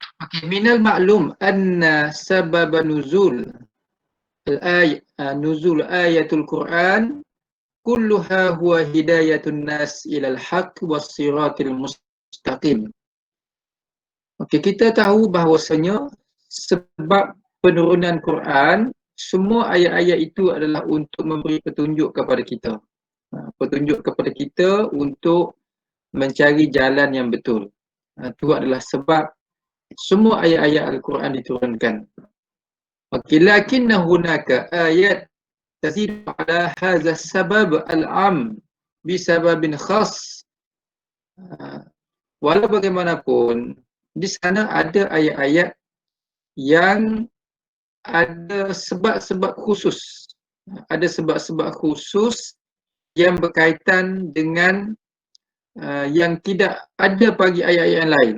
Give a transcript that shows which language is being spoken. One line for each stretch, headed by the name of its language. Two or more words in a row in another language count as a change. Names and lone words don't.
Arabic: Okay، من المعلوم أن سبب نزول الآيات نزول آيات القرآن كلها هو هداية الناس إلى الحق والصراط المستقيم.
Malay: Okey, kita tahu bahawasanya sebab penurunan Quran, semua ayat-ayat itu adalah untuk memberi petunjuk kepada kita. Petunjuk kepada kita untuk mencari jalan yang betul. Itu adalah sebab semua ayat-ayat Al-Quran diturunkan. Okey,
Arabic: لكن هناك آيات تزيد على هذا السبب العام بسبب خاص.
Malay: Walau bagaimanapun, di sana ada ayat-ayat yang ada sebab-sebab khusus. Ada sebab-sebab khusus yang berkaitan dengan yang tidak ada bagi ayat-ayat yang lain.